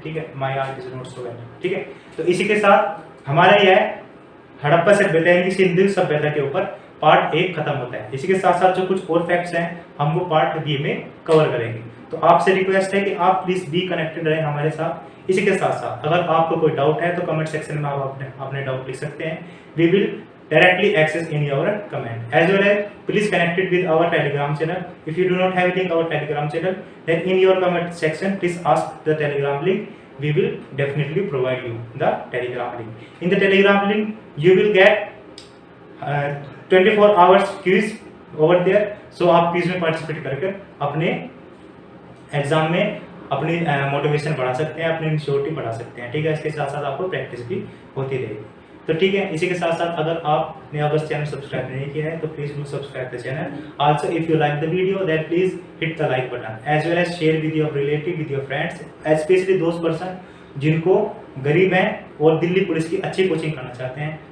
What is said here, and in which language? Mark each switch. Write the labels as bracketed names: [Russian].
[Hindi] ठीक है, [English] My art is not so well. [Hindi] ठीक है, तो इसी के साथ हमारा यह हड़प्पा सभ्यता यानी सिंधु सभ्यता के ऊपर पार्ट 1 खत्म होता है। इसी के साथ साथ जो कुछ और फैक्ट्स हैं हम वो पार्ट बी में कवर करेंगे। तो आपसे रिक्वेस्ट है कि आप प्लीज बी कनेक्टेड रहें हमारे साथ। इसी के साथ साथ अगर आपको कोई डाउट है तो कमेंट सेक्शन में आप अपने डाउट लिख सकते हैं। [English] We will directly access in your comment. As well as please connected with our telegram channel. If you do not have link our telegram channel, then in your comment section please ask the telegram link. We will definitely provide you the telegram link. In the telegram link you will get 24 hours quiz over there. [Hindi] So आप quiz में participate करके अपने exam में अपनी motivation बढ़ा सकते हैं, अपनी इंश्योरिटी बढ़ा सकते हैं। ठीक है, इसके साथ साथ आपको प्रैक्टिस भी होती रहेगी। तो ठीक है, इसी के साथ साथ अगर आपने अगर चैनल सब्सक्राइब नहीं किया है तो [English] Please do subscribe the channel. Also if you like the video then please hit the like button as well as share with your relative, with your friends, specially those person [Hindi] जिनको गरीब हैं और Delhi police की अच्छी coaching करना चाहते हैं।